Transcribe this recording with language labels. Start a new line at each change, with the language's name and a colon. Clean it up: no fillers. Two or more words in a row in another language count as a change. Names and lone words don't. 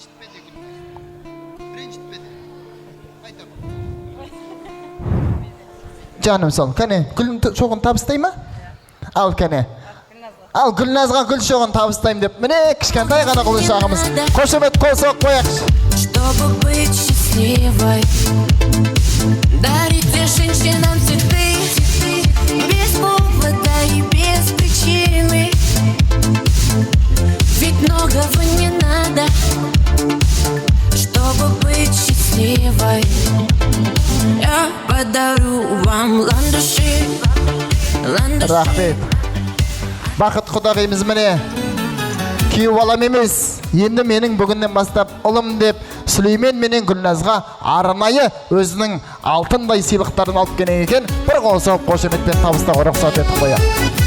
Kazakh: Жаным сол, кәне, гүл шоғын табыстай ма? Ал кәне. Ал Гүлназға гүл шоғын табыстайым деп, міне кішкентай ғана құлыншағымыз. Қошемет қол-соқ қояқшы.
Russian: Чтобы быть счастливой, дарите женщинам цветы, без повода и без причины. Ведь многого не надо, чтобы быть счастливой. Я подарю вам ландыши.
Kazakh: Рахмет. Бақыт құдағимыз міне күйеу балам емес, енді менің бүгіннен бастап ұлым деп Сүлеймен менен Гүлназға арнайы өзінің алтындай сыйлықтарын алып келген екен. Бір қол соғып қошеметпен табыстауға рұқсат етіп қояйық.